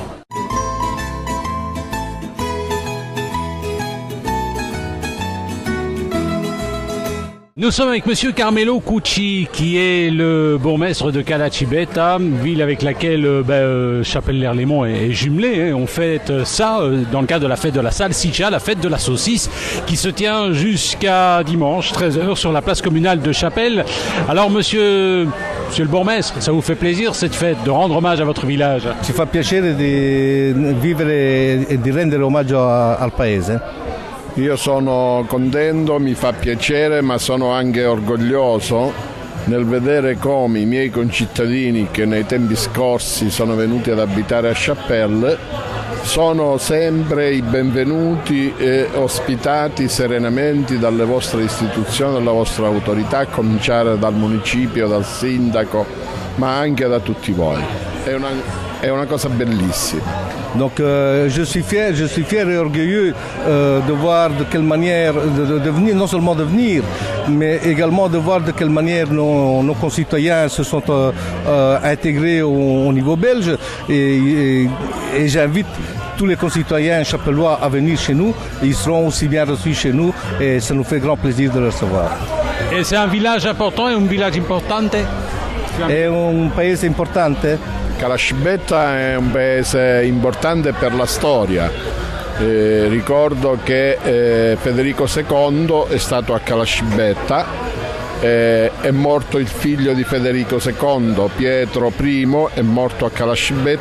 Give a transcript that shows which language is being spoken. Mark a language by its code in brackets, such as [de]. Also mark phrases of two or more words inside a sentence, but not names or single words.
[fr] Nous sommes avec monsieur Carmelo Cucci, qui est le bourgmestre de Calacibetta, ville avec laquelle Chapelle-l'Erlémont est jumelée. On fête ça dans le cadre de la fête de la salsiccia, la fête de la saucisse, qui se tient jusqu'à dimanche 13h sur la place communale de Chapelle. Alors monsieur le bourgmestre, ça vous fait plaisir cette fête, de rendre hommage à votre village? [it] Ci fa piacere di vivere e di rendere omaggio al paese. Io sono contento, mi fa piacere, ma sono anche orgoglioso nel vedere come i miei concittadini che nei tempi scorsi sono venuti ad abitare a Chapelle sono sempre i benvenuti e ospitati serenamente dalle vostre istituzioni, dalla vostra autorità, a cominciare dal municipio, dal sindaco, ma anche da tutti voi. È una cosa bellissima. [fr] Donc je suis fier et orgueilleux de voir de quelle manière, de venir, non seulement de venir, mais également de voir de quelle manière nos concitoyens se sont intégrés au niveau belge. Et j'invite tous les concitoyens chapellois à venir chez nous. Ils seront aussi bien reçus chez nous et ça nous fait grand plaisir de les recevoir. Et c'est un village important et un village importante? [it] È un paese importante? Calascibetta è un paese importante per la storia. Ricordo che Federico II è stato a Calascibetta. È morto il figlio di Federico II, Pietro I, è morto a Calascibetta.